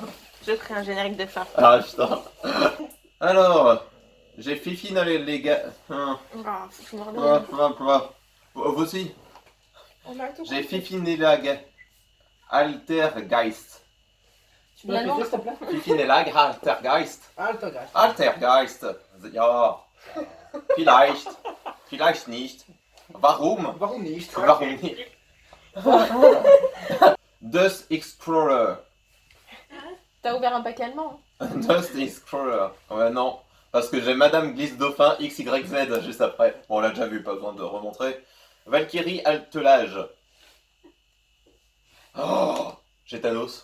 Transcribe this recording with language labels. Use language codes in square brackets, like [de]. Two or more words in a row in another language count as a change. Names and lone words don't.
[fr] Je ferai un générique de fin. Ah putain. Alors, j'ai Fifi dans les gars. Ah, faut finir le Vous aussi. On a tout J'ai compris. Fifi Nelag. Altergeist. Tu peux répéter, s'il te plaît? Fifi Nelag, Altergeist. Altergeist. Altergeist. [de] Ja. Vielleicht. Vielleicht nicht. Warum? Warum nicht? Warum nicht? Dust Explorer. [fr] T'as ouvert un paquet allemand. Dust Explorer. Ouais, non. Parce que j'ai Madame Glisse Dauphin XYZ juste après. Bon, on l'a déjà vu, pas besoin de remontrer. Valkyrie Altelage. Oh, j'ai Thanos.